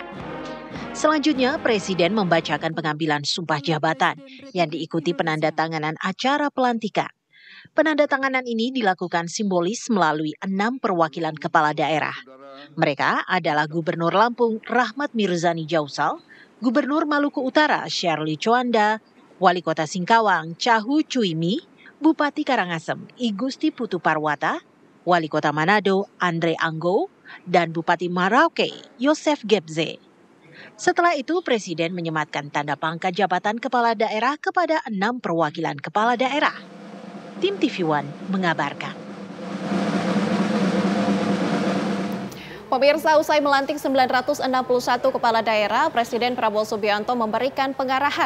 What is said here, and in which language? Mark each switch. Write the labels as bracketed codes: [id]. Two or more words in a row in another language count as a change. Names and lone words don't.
[id] Selanjutnya, Presiden membacakan pengambilan sumpah jabatan yang diikuti penandatanganan acara pelantikan. Penandatanganan ini dilakukan simbolis melalui 6 perwakilan kepala daerah. Mereka adalah Gubernur Lampung Rahmat Mirzani Jausal, Gubernur Maluku Utara Shirley Choanda, Wali Kota Singkawang Cahu Cuimi, Bupati Karangasem I Gusti Putu Parwata, Wali Kota Manado Andre Anggo, dan Bupati Merauke Yosef Gebze. Setelah itu, Presiden menyematkan tanda pangkat jabatan kepala daerah kepada 6 perwakilan kepala daerah. Tim TV One mengabarkan. Pemirsa, usai melantik 961 kepala daerah, Presiden Prabowo Subianto memberikan pengarahan.